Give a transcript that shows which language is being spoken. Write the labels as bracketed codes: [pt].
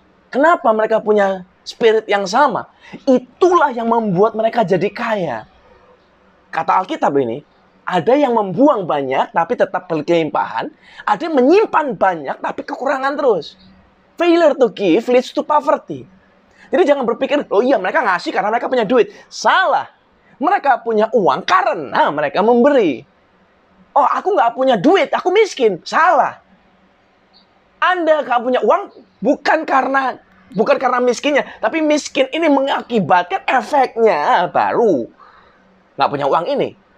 [id] Kenapa mereka punya spirit yang sama? Itulah yang membuat mereka jadi kaya. Kata Alkitab ini, ada yang membuang banyak tapi tetap berkelimpahan, ada yang menyimpan banyak tapi kekurangan terus. [en] Failure to give leads to poverty. [id] Jadi jangan berpikir, oh iya mereka ngasih karena mereka punya duit. Salah. Mereka punya uang karena mereka memberi. Oh, aku nggak punya duit, aku miskin. Salah. Anda nggak punya uang bukan karena miskinnya, tapi miskin ini mengakibatkan efeknya baru nggak punya uang ini.